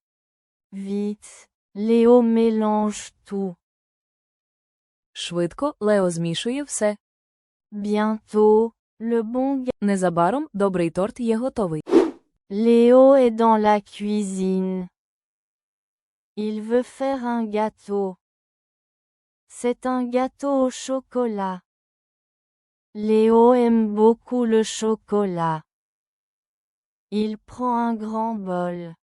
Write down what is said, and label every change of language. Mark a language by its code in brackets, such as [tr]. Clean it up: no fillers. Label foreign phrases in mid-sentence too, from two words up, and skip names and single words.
[fr] Vite, Léo mélange tout. [uk] Швидко Лео змішує все. [fr] Bientôt, le bon [uk] Незабаром добрий торт є готовий. [fr] Léo est dans la cuisine. Il veut faire un gâteau. C'est un gâteau au chocolat. Léo aime beaucoup le chocolat. Il prend un grand bol.